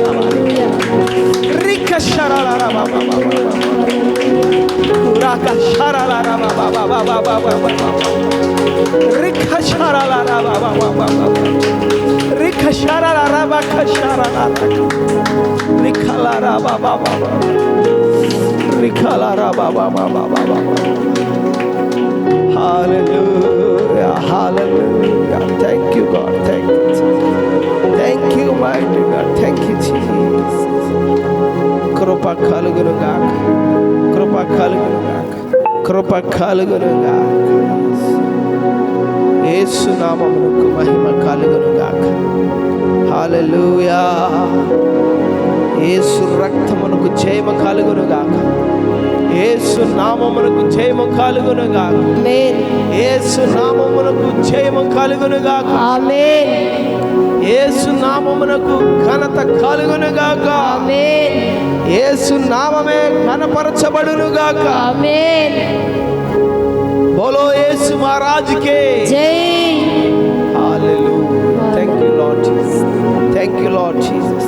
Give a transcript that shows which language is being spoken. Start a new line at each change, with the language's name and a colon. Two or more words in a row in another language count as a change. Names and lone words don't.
English: రి కషరారా బాబా బాబా కూరా కషరారా బాబా బాబా బాబా బాబా రి కషరారా బాబా బాబా రి కషరారా బాబా కషరారా రి కలారా బాబా బాబా Rikalara baba baba baba. Hallelujah, hallelujah. Thank you, God. Thank you, Jesus. Thank you, mighty God. Thank you, Jesus.
Telugu: కృప కలుగును గాక. కృప కలుగును గాక. కృప కలుగును గాక. యేసు నామమునకు మహిమ కలుగును గాక. Hallelujah. యేసు రక్తమునకు జయము కలుగును గాక. యేసు నామమునకు జయము కలుగును గాక. ఆమేన్ యేసు నామమునకు జయము కలుగును గాక. ఆమేన్ యేసు నామమునకు ఘనత కలుగును గాక. ఆమేన్ యేసు నామమే ఘనపరచబడును గాక. ఆమేన్
Hindi: बोलो यीशु महाराज की జై.
English: హల్లెలూయా. Thank you Lord Jesus. Thank you Lord Jesus.